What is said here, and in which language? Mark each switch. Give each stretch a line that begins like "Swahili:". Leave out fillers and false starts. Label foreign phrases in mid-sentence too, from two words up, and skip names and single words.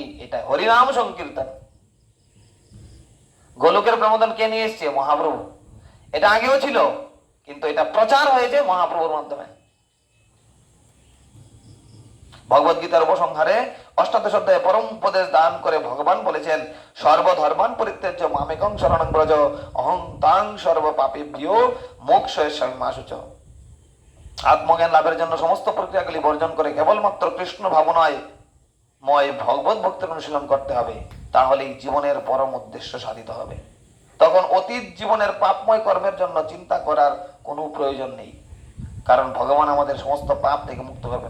Bangla: এটা হরিনাম সংকীর্তন। গোলকের প্রমোদন কে নিয়ে এসছে? মহাপ্রভু। এটা আগেও ছিল, কিন্তু এটা প্রচার হয়েছে মহাপ্রভুর মাধ্যমে। ভগবদ গীতার উপসংহারে অষ্টাদশ অধ্যায়ে পরম উপদেশ দান করে ভগবান বলেছেন,
Sanskrit: সর্বধর্মান পরিত্যাজ্য মামেকং শরণং ব্রজ অহং তাং সর্ব পাপেভ্যো মোক্ষয়স্যামি মা শুচঃ।
Bangla: আত্মজ্ঞান লাভের জন্য সমস্ত প্রক্রিয়াগুলি বর্জন করে কেবলমাত্র কৃষ্ণ ভাবনায় ময় ভগবত ভক্তের অনুশীলন করতে হবে, তাহলেই জীবনের পরম উদ্দেশ্য সাধিত হবে। তখন অতীত জীবনের পাপময় কর্মের জন্য চিন্তা করার কোনো প্রয়োজন নেই, কারণ ভগবান আমাদের সমস্ত পাপ থেকে মুক্ত করবেন।